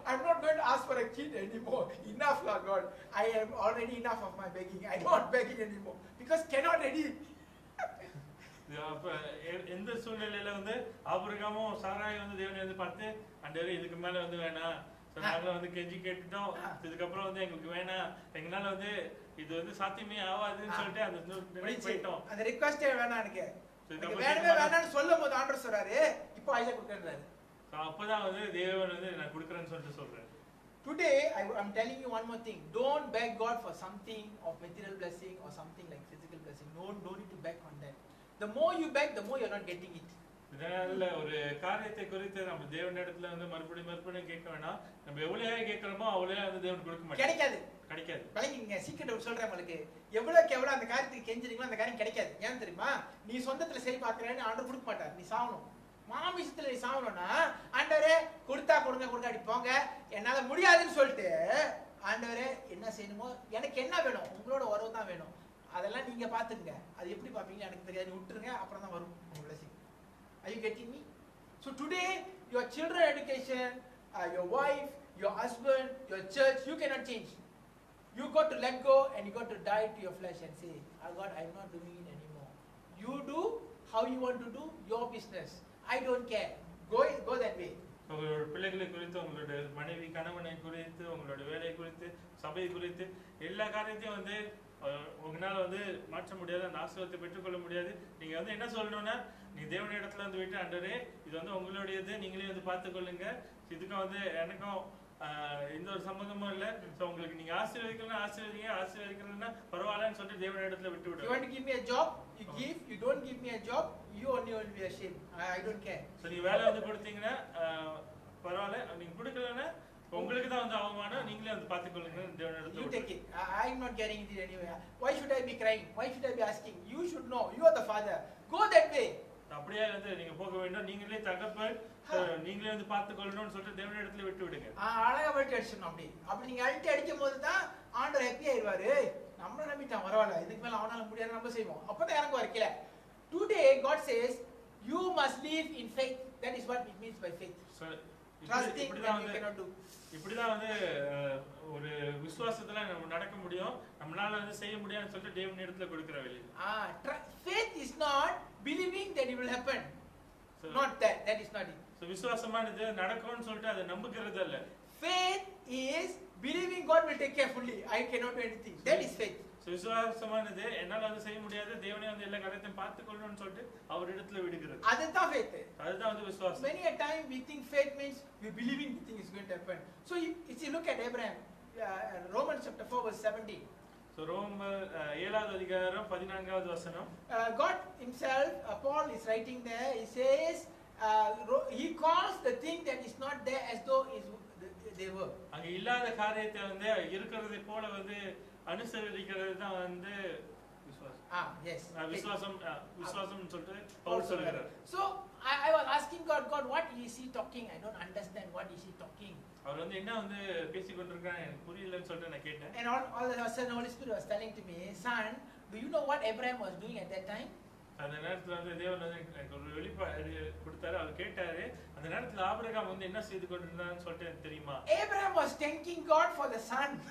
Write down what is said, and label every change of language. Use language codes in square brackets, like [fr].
[en] I'm not going to ask for a kid anymore. Enough, Lord God. I am already enough of my begging. I don't want begging anymore because cannot ready. [ta] அப்ப எந்த சூழ்நிலையில வந்து ஆபிரகாமும் சாராயும் வந்து தேவனை வந்து பார்த்து ஆண்டவரே இதுக்கு மேல வந்து வேணாம், நாங்களும் வந்து கெஞ்சி கேட்டுட்டோம், இதுக்கப்புறம் வந்து எங்களுக்கு வேணாம், எங்களால வந்து இது வந்து சாத்தியமே ஆகாதுன்னு சொல்லிட்டு அந்த போயிட்டோம். அந்த ரிக்வெஸ்டே வேணாம் எனக்கு வேணவே வேணாம்னு சொல்லும் போது ஆண்டவர் சொல்றாரு இப்போ ஐசக் கொடுக்கறாரு. அப்பதான் வந்து தேவன் வந்து நான் கொடுக்கறேன்னு சொல்லிட்டு சொல்றாரு. [en] Today I'm telling you one more thing. Don't beg God for something of material blessing or something like physical blessing. Don't need to beg on that. The more you beg, the more you're not getting it. [ta] இதனால ஒரு காரியத்தை குறித்து நம்ம தேவனிடத்துல வந்து மறுபடியும் கேட்க வேணாம். நம்ம எவ்வளவு கேட்கிறோமோ அவ்வளவு வந்து தேவன் கொடுக்க மாட்டார். கிடைக்காது. பழகிங்க. சீக்கிரம் சொல்றேன் உங்களுக்கு. எவ்வளவுக்கு எவ்வளவு அந்த காரியத்துக்கு கெஞ்சுறீங்களோ அந்த காரியம் கிடைக்காது. ஏன் தெரியுமா? நீ சொந்தத்துல சரி பார்க்கறேன்னு ஆண்டவர் கொடுக்க மாட்டார். நீ சாவணும். மாமிசத்துல நீ சாவணும்னா ஆண்டவரே கொடுத்தா கொடுங்க கொடுக்காடி போங்க, என்னால முடியாதுன்னு சொல்லிட்டு ஆண்டவரே என்ன செய்யணுமோ எனக்கு என்ன வேணும் உங்களோட உறவு தான் வேணும், அதெல்லாம் நீங்க பாத்துங்க. அது எப்படி பாப்பீங்க எனக்கு தெரியாது, விட்டுருங்க, அப்புறம் தான் வரும் உங்க blessing. [en] Are you getting me? So today your children education, your wife, your husband, your church, you cannot change. You got to let go and you got to die to your flesh and say, oh God, I'm not doing it anymore. You do how you want to do your business. I don't care. Go that way. [ta] உங்களோட பிள்ளைகளை குறித்து, உங்களோட மனைவி கணவனை குறித்து, உங்களோட வேலை குறித்து, சபை குறித்து எல்லா காரியத்தையும் வந்து உங்களால வந்து மாற்ற முடியாது, அந்த ஆசீர்வாதத்தை பெற்றுக்கொள்ள முடியாது. நீங்க வந்து என்ன சொல்லணும்னா, நீ தேவனுடைய இடத்துல வந்து விட்டு ஆண்டவரே இது வந்து உங்களுடையது, நீங்களே வந்து பார்த்துக்கொள்ளுங்க, இதுக்கும் வந்து எனக்கும் எந்த ஒரு சம்பந்தமும் இல்லை, ஸோ உங்களுக்கு நீங்க ஆசீர்வதிக்கணும்னா ஆசீர்வதிங்க, ஆசீர்வதிக்கணும்னா பரவாயில்லன்னு சொல்லிட்டு தேவனுடைய இடத்துல விட்டு விடுங்க. [en] You want to give me a job, you give. You don't give me a job, you only will be ashamed. I don't care. [ta] So நீங்க வேலை வந்து கொடுத்தீங்கன்னா பரவாயில்ல, நீங்க கொடுக்கலன்னா உங்களுக்கு தான் வந்து அவமானம், நீங்களே வந்து பார்த்துக்கொள்ளுங்க தேவனுடைய இடத்துல. [en] You take it. I am not getting it anyway. Why should I be crying? Why should I be asking? You should know. You are the father. Go that way. [ta] அப்படியே வந்து நீங்க போக வேண்டும், நீங்களே தகப்பன், நீங்களே வந்து பார்த்துக்கொள்ளணும்னு சொல்லிட்டு தேவனுடைய இடத்துல விட்டு விடுங்க. அழகா வெட்டி அடிச்சிடணும். அப்படி நீங்க அழுத்தி அடிக்கும் போது தான் ஆண்டவர் ஹாப்பி ஆயிடுவாரு. நம்மள நம்பிட்டான் பரவாயில்ல, இதுக்கு மேல அவனால முடியாது நம்ம செய்வோம், அப்பதான் இறங்குவாரு கீழே. [en] Today God says you must live in faith. That is what it means by faith. Trusting that you cannot do. [ta] இப்படிதான் வந்து ஒரு விசுவாசத்துல நம்ம நடக்க முடியும், நம்மளால வந்து செய்ய முடியாதுன்னு சொல்லிட்டு தேவனுடைய இடத்துல கொடுக்கிற வழி. [en] Faith is not believing that it will happen. Not that. That is not it. [ta] So விசுவாசமானது நடக்கும்னு சொல்லிட்டு அதை நம்புகிறது அல்ல. [en] Faith is believing God will take care fully. I cannot do anything. That is faith. [ta] So விசுவாசமானது என்னால வந்து செய்ய முடியாது, தேவனே வந்து எல்லா காரியத்தையும் பார்த்துக்கொள்ளணும்னு சொல்லிட்டு அவர் இடத்துல விடுகிறது. அதுதான் faith. அதுதான் வந்து விசுவாசம். [en] Many a time we think faith means we believing the thing is going to happen. So if you look at Abraham, Romans chapter 4 verse 17. [ta] So ரோமர் 7வது அதிகாரம் 14வது வசனம். [en] God himself, Paul is writing there, he says he calls the thing that is not there as though they were. [ta] அங்க இல்லாத காரியத்தை வந்து இருக்கிறதை போல வந்து அனுசரிக்கிறது தான் வந்து விசுவாசம். [en] Yes. [ta] விசுவாசம்னு சொல்லிட்டு பவுல் சொல்றார். [en] So I was asking God, what is he talking? I don't understand what is he talking. [ta] அவர் வந்து என்ன வந்து பேசிக்கொண்டிருக்காரு எனக்கு புரியலன்னு சொல்லிட்டு நான் கேட்டேன். [en] And all of a sudden Holy Spirit was telling to me, son, do you know what Abraham was doing at that time? [ta] அந்த நேரத்துல வந்து தேவன் வந்து எனக்கு ஒரு வெளிப்பாடு கொடுத்தாரு, அவர் கேட்டாரு, அந்த நேரத்துல ஆபிரகாம் வந்து என்ன செய்து கொண்டிருந்தான்னு சொல்லிட்டு எனக்கு தெரியுமா? [en] Abraham was thanking God for the son.